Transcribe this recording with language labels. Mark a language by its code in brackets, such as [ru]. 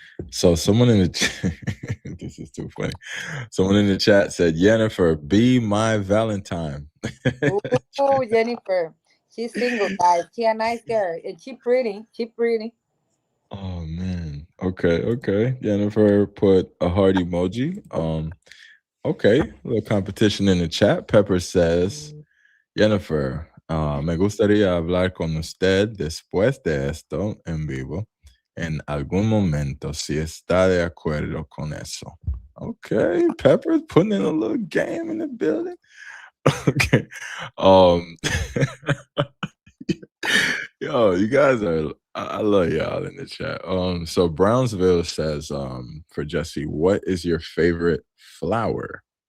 [en] So someone in the this is too funny. Someone in the chat said, Jennifer, be my Valentine. Oh, Jennifer. She's single, guys. She a nice girl. And she pretty. She pretty. Oh man. Okay, okay. Jennifer put a heart emoji. Okay, a little competition in the chat. Pepper says, [es] Jennifer, me gustaría hablar con usted después de esto en vivo en algún momento si está de acuerdo con eso. [en] Okay, Pepper's putting in a little game in the building. Okay. Um Yo, you guys are I love y'all in the chat. So Brownsville says, for Jesse, what is your favorite flower?